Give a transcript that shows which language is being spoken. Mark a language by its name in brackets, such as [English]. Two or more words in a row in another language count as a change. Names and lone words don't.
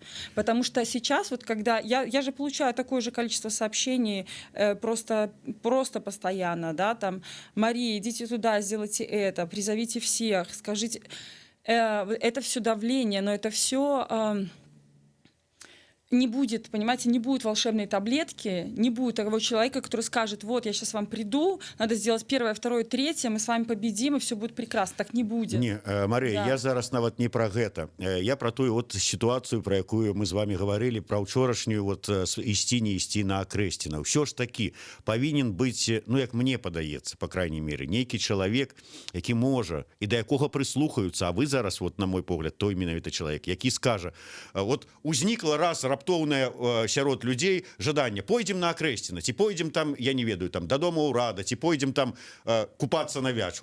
[Russian] Потому что сейчас, вот когда я же получаю такое же количество сообщений просто постоянно, да, там, Мария, идите туда, сделайте это, призовите всех, скажите, это все давление, но это все не будет, понимаете, не будет волшебной таблетки, не будет того человека, который скажет, вот, я сейчас вам приду, надо сделать 1, 2, 3, мы с вами победим, и все будет прекрасно. Так не будет. [Belarusian] Не, Мария, [Russian] Да. [Belarusian] я зараз нават не про гэта. Я про тую вот ситуацию, про якую мы з вами говорили, про учорашнюю вот ісці не ісці на Акрэсціна. Ўсё ж таки павінен быць, ну як мне падаецца, [Russian] по крайней мере, [Belarusian] нейкі чалавек, які можа і да якога прыслухаюцца, а вы зараз вот на мой погляд той менавіта чалавек, які скажа, вот узнікла раз раптоўнае сярод людзей жаданне, пойдзем на Акрэсціна, ці пойдзем там, я не ведаю, там да дома ўрада, ці пойдзем там купацца на Вячу.